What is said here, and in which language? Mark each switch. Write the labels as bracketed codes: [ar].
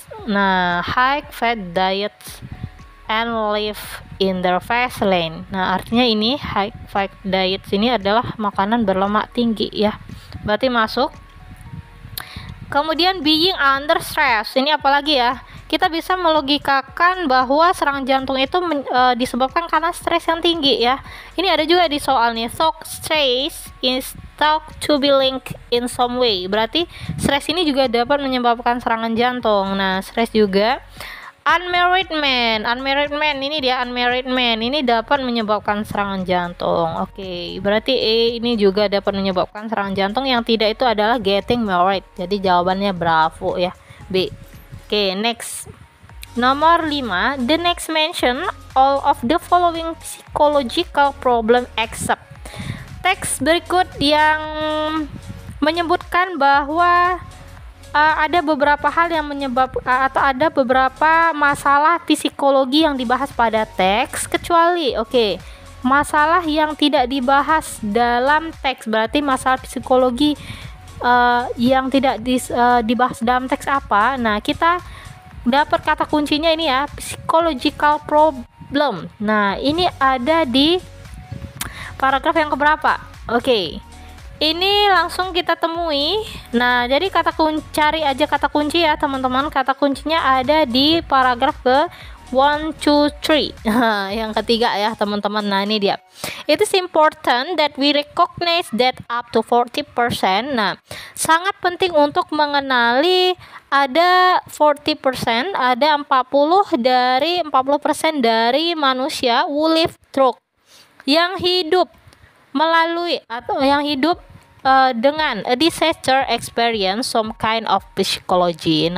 [en] Nah, high fat diets and live in their fast lane. [id] Nah, artinya ini [en] high fat diets [id] ini adalah makanan berlemak tinggi ya. Berarti masuk. Kemudian being under stress. Ini apalagi ya? Kita bisa melogikakan bahwa serangan jantung itu disebabkan karena stres yang tinggi ya. Ini ada juga di soal nih. [en] So stress is thought to be linked in some way. [id] Berarti stres ini juga dapat menyebabkan serangan jantung. Nah, stres juga. Unmarried man ini dia, [en] unmarried man [id] ini dapat menyebabkan serangan jantung. Oke, berarti E ini juga dapat menyebabkan serangan jantung. Yang tidak itu adalah [en] getting married. [id] Jadi jawabannya bravo ya, B. Oke, next. [en] Nomor 5, the next mention all of the following psychological problem except. [id] Teks berikut yang menyebutkan bahwa ada beberapa hal yang atau ada beberapa masalah psikologi yang dibahas pada teks kecuali masalah yang tidak dibahas dalam teks. Berarti masalah psikologi yang tidak dibahas dalam teks apa? Nah, kita dapat kata kuncinya ini ya, psychological problem. Nah, ini ada di paragraf yang keberapa? ini langsung kita temui. Nah, jadi cari aja kata kunci ya teman-teman. Kata kuncinya ada di paragraf ke 1, 2, 3. Yang ketiga ya teman-teman. Nah, ini dia. [en] It is important that we recognize that up to 40%. [id] Nah, sangat penting untuk mengenali ada 40%, ada 40% dari manusia [en] who live through, [id] yang hidup melalui atau yang hidup dengan [en] a disaster experience some kind of psychology.